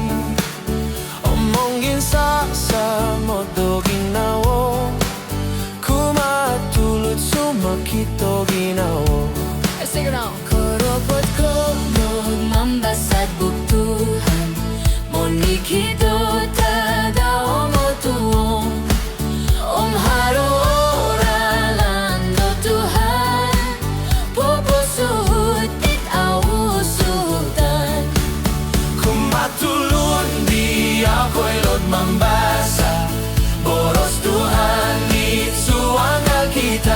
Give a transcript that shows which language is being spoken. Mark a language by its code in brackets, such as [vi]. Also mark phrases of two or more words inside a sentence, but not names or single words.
[dtp] Omongin sa modo ginawo, kumatulot sumakito ginawo. [en] Sing it on. [dtp] Koropot ko noon mambasad buktuhan, monikito tadao mo tuong. Om haro oralan do Tuhan, pupusuhut it ausutan. Kumatulon di ako'y lod mambasa, boros Tuhan itsuangal kita.